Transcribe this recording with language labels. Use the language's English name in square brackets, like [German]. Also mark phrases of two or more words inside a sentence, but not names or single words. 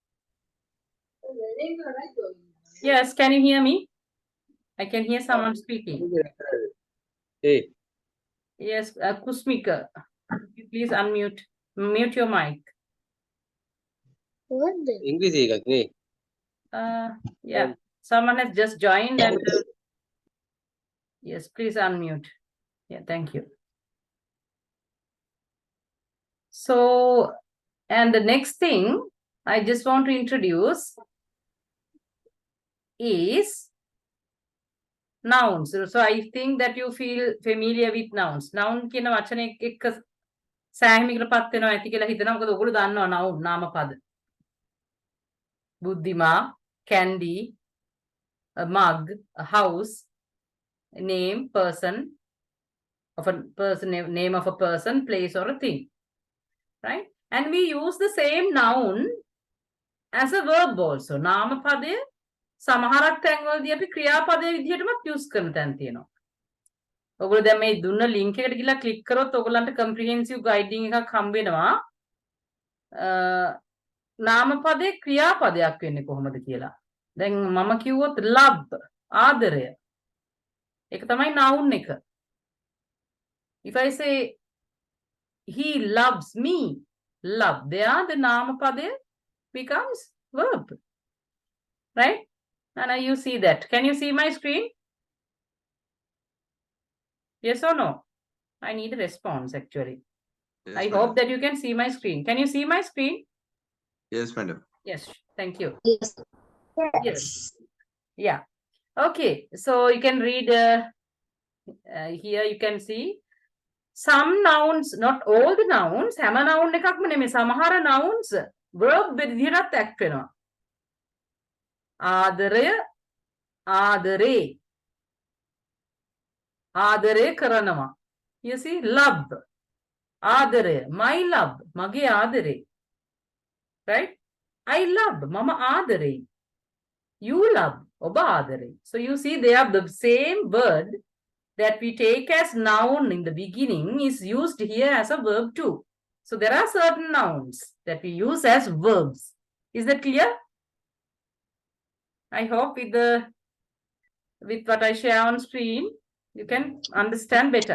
[English] Yes, can you hear me? I can hear someone speaking. Hey, Yes, Kusmika, please unmute. Mute your mic. [Sinhala] English එකක් නේ. [English] Yeah, someone has just joined and yes, please unmute. Yeah, thank you. So, and the next thing I just want to introduce is nouns. So I think that you feel familiar with nouns. [Sinhala] Noun කියන වචනේ එක්ක සෑහීමකටපත් වෙනවා ඇති කියලා හිතනවා. මොකද ඔයගොල්ලෝ දන්නවා noun නාම පද. බුද්ධිමා, [English] candy, a mug, a house, a name, person of a person, name of a person, place or a thing. Right? And we use the same noun as a verb also. [Sinhala] නාම පදය සමහරක් තැන්වලදී අපි ක්‍රියාපදයේ විදිහටමත් use කරන තැන් තියෙනවා. ඔයගොල්ලෝ දැන් මේ දුන්න link එකට ගිහලා click කරොත් ඔයගොල්ලන්ට [English] comprehensive guiding [Sinhala] එකක් හම්බ වෙනවා. නාම පදේ ක්‍රියාපදයක් වෙන්නේ කොහොමද කියලා. දැන් මම කිව්වොත් love ආදරය. ඒක තමයි noun එක. [English] If I say he loves me, love, there the [Sinhala] නාම පදය [English] becomes verb. Right? And now you see that. Can you see my screen? Yes or no? I need a response actually. Yes, I madam. hope that you can see my screen. Can you see my screen? Yes, madam. Yes, thank you. Yes. Yes. Yeah. Okay, so you can read here you can see some nouns, not all the nouns. [Sinhala] හැම noun එකක්ම නෙමෙයි. සමහර nouns verb විදිහට act වෙනවා. ආදරය, ආදරේ. ආදරය කරනවා. [English] You see, love. ආදරය, my love, [Sinhala] මගේ ආදරේ. [English] Right? I love, [Sinhala] මම ආදරේ. [English] You love, [Sinhala] ඔබ ආදරේ. [English] So you see they are the same word that we take as noun in the beginning is used here as a verb too. So there are certain nouns that we use as verbs. Is that clear? I hope with what I share on screen, you can understand better.